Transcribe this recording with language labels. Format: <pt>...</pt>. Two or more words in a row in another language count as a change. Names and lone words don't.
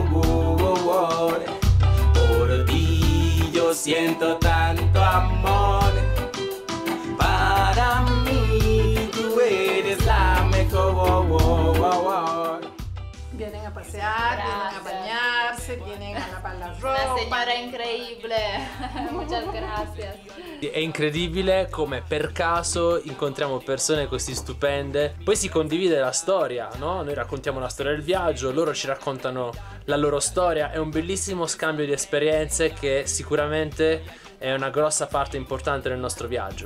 <es>Por ti yo siento tanto amor. Para mí tú eres la mejor. Vienen a pasear, vienen a bañarse, vienen a lavar la ropa. Una señora increíble. Muchas gracias.</es> <it>È incredibile come per caso incontriamo persone così stupende. Poi si condivide la storia, no? Noi raccontiamo la storia del viaggio, loro ci raccontano la loro storia. È un bellissimo scambio di esperienze che sicuramente è una grossa parte importante del nostro viaggio.</it>